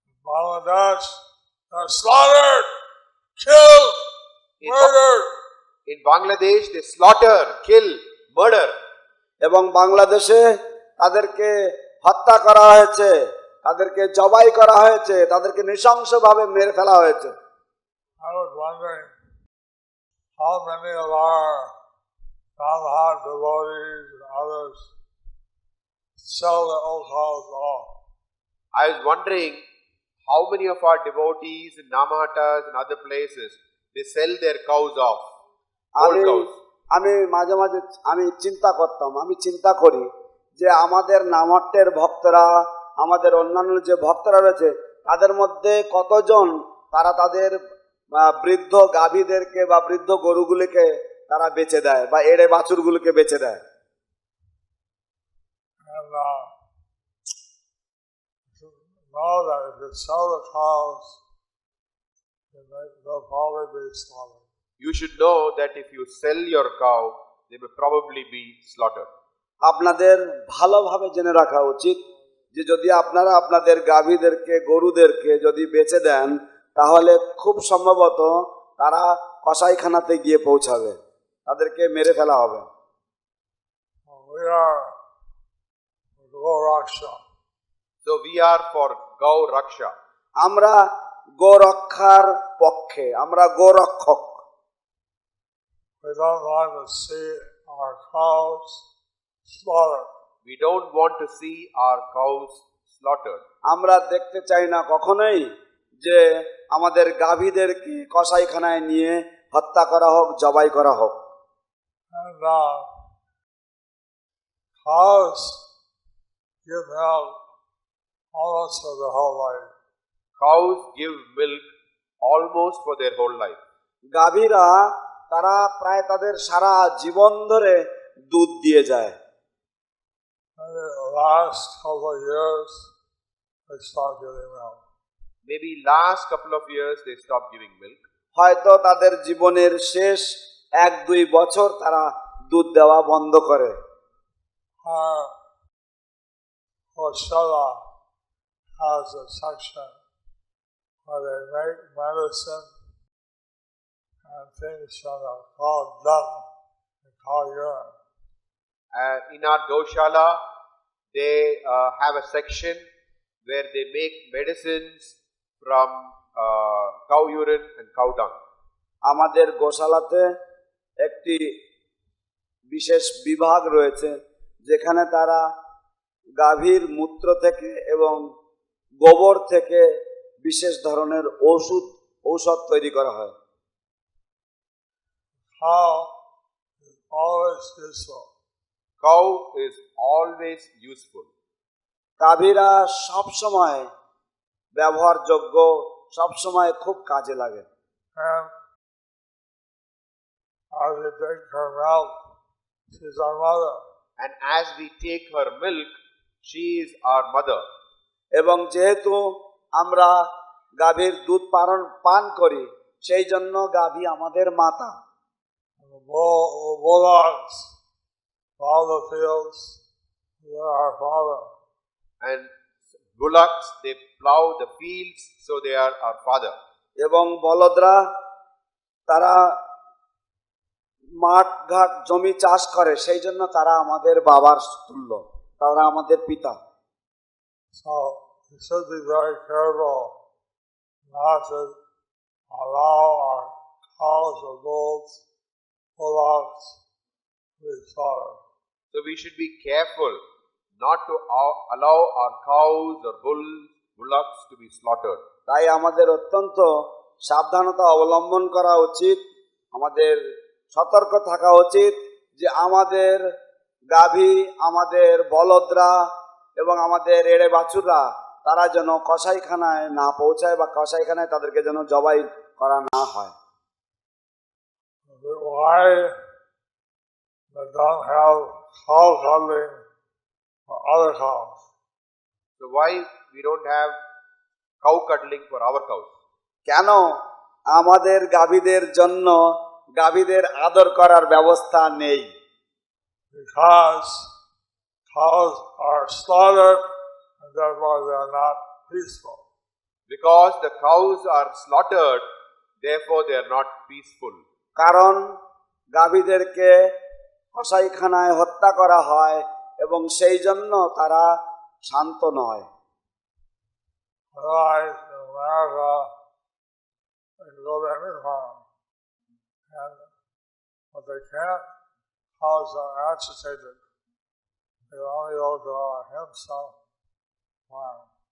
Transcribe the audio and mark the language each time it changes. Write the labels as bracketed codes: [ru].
[en] Bangladesh, they're slaughtered, killed, murdered. In Bangladesh, they slaughter, kill, murder. [bn] এবং বাংলাদেশে তাদেরকে হত্যা করা হয়েছে, তাদেরকে জবাই করা হয়েছে, তাদেরকে নৃশংসভাবে মেরে ফেলা হয়েছে। [en] I was wondering how many of our Ramhat devotees and others sell their old cows off. I was wondering how many of our devotees in Namahatas and other places, they sell their cows off. Old cows. [bn] আমি মাঝে মাঝে আমি চিন্তা করি যে আমাদের নামহট্টের ভক্তরা, আমাদের অন্যান্য যে ভক্তরা রয়েছে তাদের মধ্যে কতজন তারা তাদের বৃদ্ধ গাভীদেরকে বা বৃদ্ধ গরুগুলিকে তারা বেচে দেয় বা এড়ে বাছুরগুলিকে বেচে দেয়। [en] And know that if you sell the cows, they'll probably be slaughtered. You should know that if you sell your cow, they will probably be slaughtered. [bn] আপনাদের ভালোভাবে জেনে রাখা উচিত যে যদি আপনারা আপনাদের গাভীদেরকে গরুদেরকে যদি বেচে দেন তাহলে খুব সম্ভবত তারা কসাইখানাতে গিয়ে পৌঁছাবে, তাদেরকে মেরে ফেলা হবে। [en] We are Go Raksha. So we are for Gau Raksha. [bn] আমরা গোরক্ষার পক্ষে, আমরা গোরক্ষক। [en] We don't want to see our cows slaughtered. we don't want to see our cows slaughtered. [bn] আমরা দেখতে চাই না কখনোই যে আমাদের গাভীদেরকে কসাইখানায় নিয়ে হত্যা করা হোক, জবাই করা হোক। [en] And cows give milk almost for their whole life. Cows give milk almost for their whole life. [bn] গাভীরা তারা প্রায় তাদের সারা জীবন ধরে দুধ দিয়ে যায়। [en] And the last couple of years, they stop giving milk. Maybe last couple of years they stop giving milk. [bn] হয়তো তাদের জীবনের শেষ 1-2 বছর তারা দুধ দেওয়া বন্ধ করে। [en] Goshala has a section where they make medicine and things from the cow dung and cow urine. In our Goshala, they have a section where they make medicines from cow urine and cow dung. [bn] আমাদের গোশালাতে একটি বিশেষ বিভাগ রয়েছে যেখানে তারা গাভীর মূত্র থেকে এবং গোবর থেকে বিশেষ ধরনের ঔষধ তৈরি করা হয়। [en] Cow is always useful. Cow is always useful. [bn] গাভীরা সব সময় ব্যবহারযোগ্য, সব সময় খুব কাজে লাগে। [en] And as we take her milk, she's our mother. And as we take her milk, she is our mother. [bn] এবং যেহেতু আমরা গাভীর দুধ পান করি, সেই জন্য গাভী আমাদের মাতা। [en] And the bullocks, all the fields, they're our father. And bullocks, they plow the fields, so they are our father. [bn] এবং বলদরা তারা মাঠ ঘাট জমি চাষ করে, সেই জন্য তারা আমাদের বাবার তুল্য, তারা আমাদের পিতা। [en] So we should be very careful not to allow our cows or bullocks to be slaughtered. So we should be careful not to allow our cows or bullocks to be slaughtered. [bn] তাই আমাদের অত্যন্ত সাবধানতা অবলম্বন করা উচিত, আমাদের সতর্ক থাকা উচিত যে আমাদের গাভী, আমাদের বলদরা এবং আমাদের এড়ে বাছুররা তারা যেন কসাইখানায় না পৌঁছায় বা কসাইখানায় তাদেরকে যেন জবাই করা না হয়। [en] Why they don't have cow cuddling for other cows? So why we don't have cow cuddling for our cows? [bn] কেন আমাদের গাভীদের জন্য গাভীদের আদর করার ব্যবস্থা নেই? [en] Because cows are slaughtered and therefore they are not peaceful. Because the cows are slaughtered, therefore they are not peaceful. [bn] কারণ গাভীদেরকে কসাইখানায় হত্যা করা হয় এবং সেই জন্য তারা শান্ত নয়। [en] Otherwise, in America, they can go to any farm, but they can't. Cows are agitated. They only go to himself farm.